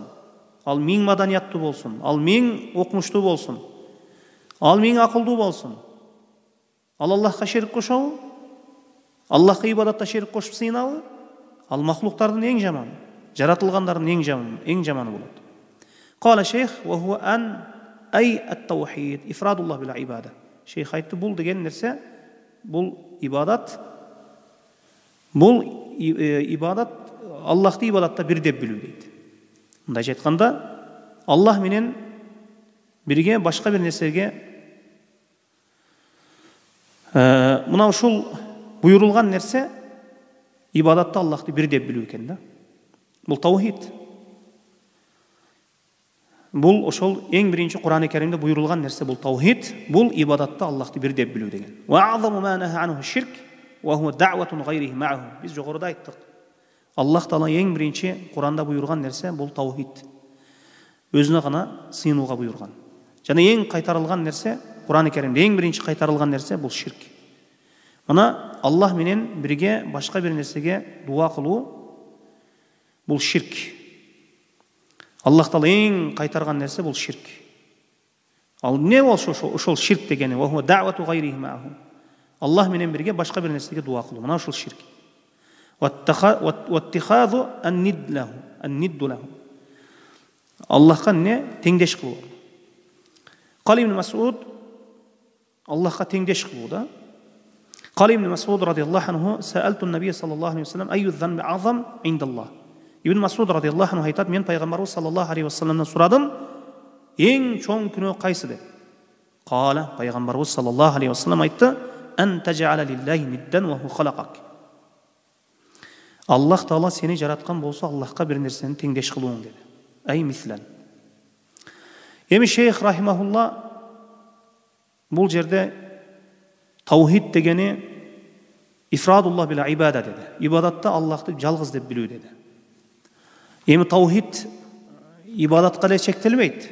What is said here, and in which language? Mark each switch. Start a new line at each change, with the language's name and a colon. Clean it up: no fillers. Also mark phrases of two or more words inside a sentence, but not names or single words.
Kyrgyz: Ал миң маданияттуу болсун, ал миң окумуштуу болсун, ал миң акылдуу болсун. Ал Аллахка шерик кошобу? Аллахка ибадатта шерик кошуп сыйынабы? Ал махлуктардын эң жаманы, жаратылгандардын эң жаманы болот.
Arabic: قال الشيخ وهو أن أي التوحيد إفراد الله بالعبادة.
Kyrgyz: Шейх айтты, бул деген нерсе, бул ибадат, Аллахты ибадатта бир деп билүү дейт. Мындайча айтканда, Аллах менен бирге башка бир нерсеге мына ушул буйрулган нерсе ибадатта Аллахты бир деп билүү экен да. Бул таухид. Бул ошол эң биринчи Кур'ан-ы Каримде буйрулган нерсе бул таухид, бул ибадатта Аллахты бир деп билүү деген.
Arabic: وأعظم ما نهى عنه الشرك وهو دعوة غيره معه.
Kyrgyz: Биз жогоруда айттык. Аллах Таала эң биринчи Кур'анда буйрулган нерсе бул таухид. Өзүнө гана сыйынууга буйрулган. Жана эң кайтарылган нерсе, Кур'ан-ы Каримде эң биринчи кайтарылган нерсе бул ширк. Мына Аллах менен бирге башка бир нерсеге дуа кылуу бул ширк. Аллах Таала эң кайтарган нерсе бул ширк. Ал эмне болсо ошол ширк дегени
Arabic: وهو دعوة غيره معه.
Kyrgyz: Аллах менен бирге башка бир нерсеге дуа кылуу. Мына ошол ширк.
Arabic: واتخاذ الند له.
Kyrgyz: Аллахка не теңдеш кылуу. Кали ибн Мас'уд Аллахка теңдеш кылуу да.
Arabic: قال ابن مسعود رضي الله عنه سألت نبي صلى الله عليه وسلم أي ذنب أعظم عند الله.
Kyrgyz: Ибн Мас'уд
Arabic: رضي الله عنه
Kyrgyz: айтат, мен пайгамбарыбыз
Arabic: صلى الله عليه وسلم
Kyrgyz: сурадым, эң чоң күнөө кайсы деп.
Arabic: Кала, пайгамбарыбыз صلى الله عليه وسلم айтты, أن تجعل لله ندا وهو خلقك.
Kyrgyz: Аллах Таала сени жараткан болсо, Аллахка бир нерсени теңдеш кылууң деди.
Arabic: أي مثلا.
Kyrgyz: Эми шейх рахимахулла бул жерде таухид дегени
Arabic: إفراد الله بالعبادة
Kyrgyz: деди. Ибадатта Аллахты жалгыз деп билүү деди. Эми таухид ибадатка эле чектелбейт.